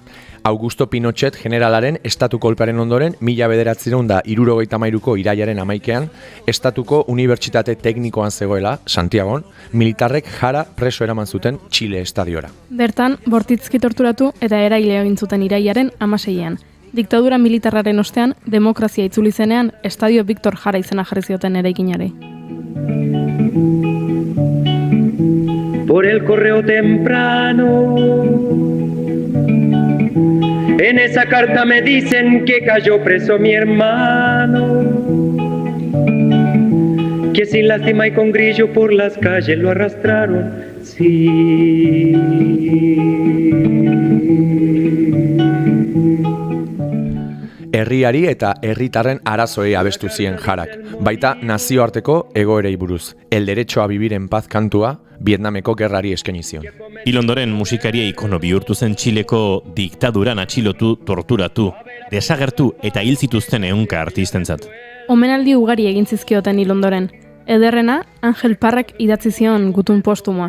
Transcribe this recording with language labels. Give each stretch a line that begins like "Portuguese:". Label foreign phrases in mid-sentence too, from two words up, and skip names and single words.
Basque: Augusto Pinochet generalaren estatu kolpearen ondoren 1973ko irailaren 11ean estatuko unibertsitate teknikoan zegoela, Santiagon, militarrek Jara preso eraman zuten Txile estadiora. Bertan, bortitzki torturatu eta eraile egin zuten irailaren 16ean. Diktadura militarraren ostean, demokrazia itzuli zenean, Estadio Victor Jara izena jarri zioten eraikinari.
Spanish: Por el correo temprano, en esa carta me dicen que cayó preso mi hermano, que sin lástima y con grillo por las calles lo arrastraron, sí.
Basque: Herriari eta herritarren arazoei abestu zien Jarak, baita nazioarteko egoerei buruz. El derecho a vivir en paz kantua Vietnameko gerrari eskaini zion. Hil ondoren musikaria ikono bihurtu zen Txileko diktaduran atxilotu, torturatu, desagertu eta hil zituzten ehunka artistentzat. Omenaldi ugari egin zizkioten hil ondoren. Ederrena, Angel Parrak idatzi zion gutun postumoa.